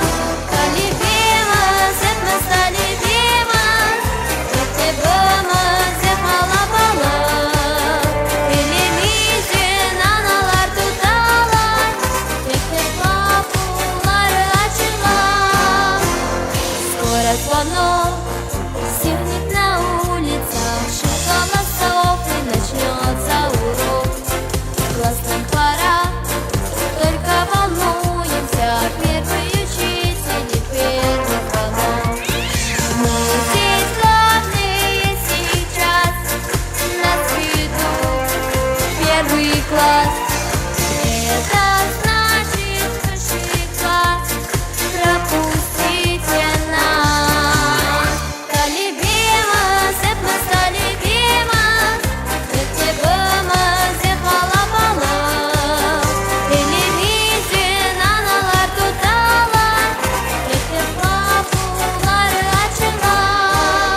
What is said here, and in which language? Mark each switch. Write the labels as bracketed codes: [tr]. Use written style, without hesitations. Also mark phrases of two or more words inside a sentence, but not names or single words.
[crh] Talebimiz, hepimiz talebimiz, mektebimiz kalabalık. Elimizden analar tutarlar, mektep kapıları açılar. [ru] Скоро звонок, стихнет на улицах, шум голосов и начнется урок. Классным пора, только волнуемся, первый учитель и первый звонок. Мы здесь главные сейчас, нас ведут первый класс. Это значит высший класс, пропустите нас. [crh] Talebimiz, hepimiz talebimiz, mektebimiz kalabalık. Elimizden analar tutarlar, mektep kapıları açılar.